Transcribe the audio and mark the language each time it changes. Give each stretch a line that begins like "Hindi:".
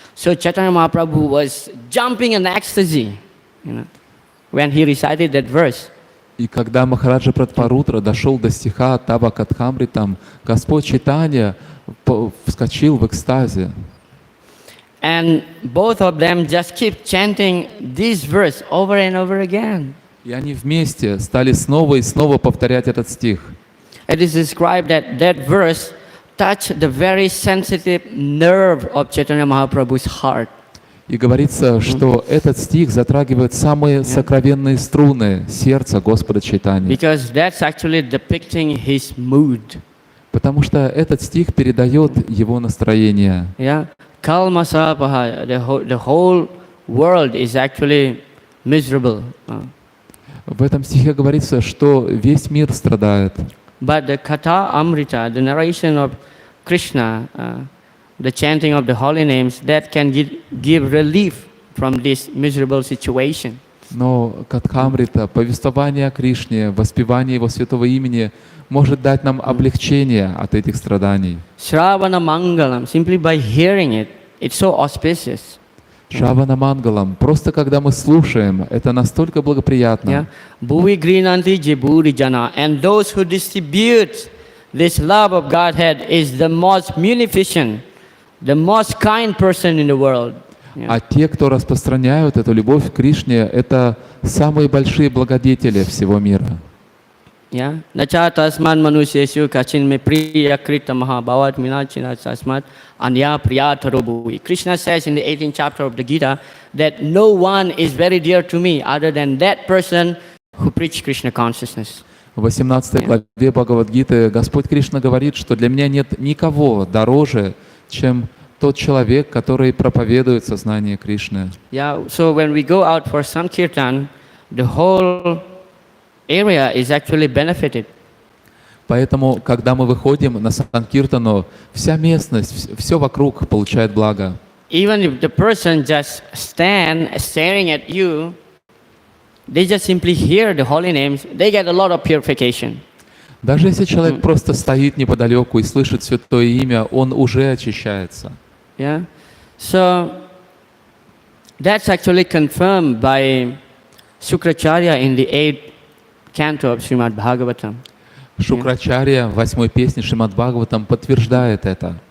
English: So Chaitanya Mahaprabhu was jumping in ecstasy, when he recited that verse.
Russian: И когда Махараджа Пратапарудра дошел до стиха Тава Катхамритам, Господь Чайтанья вскочил в экстазе.
English: And both of them just keep chanting this verse over and over again.
Russian: И они вместе стали снова и снова повторять этот стих.
English: It is described that that verse touched the very sensitive nerve of Chaitanya Mahaprabhu's heart.
Russian: И говорится, что этот стих затрагивает самые сокровенные струны сердца Господа Чайтаньи.
English: Because that's actually depicting his mood.
Russian: Потому что этот стих передает его настроение.
English: Yeah, Kalmasapaha, the whole world is actually miserable.
Russian: В этом стихе говорится, что весь мир страдает.
English: But the Katha Amrita, the narration of Krishna, the chanting of the holy names, that can give relief from this miserable situation.
Russian: Но Катхамрита, повествование о Кришне, воспевание Его святого имени может дать нам облегчение от этих страданий.
Sanskrit: Shravana Mangalam,
English: simply by hearing it, it's so auspicious.
Sanskrit: Шравана Мангалам,
Russian: просто когда мы слушаем, это настолько благоприятно.
Sanskrit: Bhuvi Grinanti Jeburi Jana,
English: and those who distribute this love of Godhead is the most munificent, the most kind person in the world.
Russian: А те, кто распространяют эту любовь к Кришне, это самые большие благодетели всего мира.
Sanskrit: Nacha tasman manusyeshu kachin me priya krita mahabhavat minachina tasmat anya priyatarobu.
English: Krishna says in the 18th chapter of the Gita that no one is very dear to me other than that person who preached Krishna consciousness.
Russian: В 18 главе Бхагавад-гиты Господь Кришна говорит, что для меня нет никого дороже, чем тот человек, который проповедует сознание Кришны.
English: So when we go out for Sankirtan, the whole area is actually benefited.
Russian: Поэтому, когда мы выходим на Санкиртану, вся местность, все вокруг получает благо.
English: Even if the person just stand staring at you, they just simply hear the holy names, they get a lot of purification.
Russian: Даже если человек просто стоит неподалеку и слышит святое имя, он уже очищается.
English: So that's actually confirmed by Sukracharya in the 8th canto of Srimad Bhagavatam.
Russian: Шукрачарья в 8-й песне Шримад Бхагаватам подтверждает это.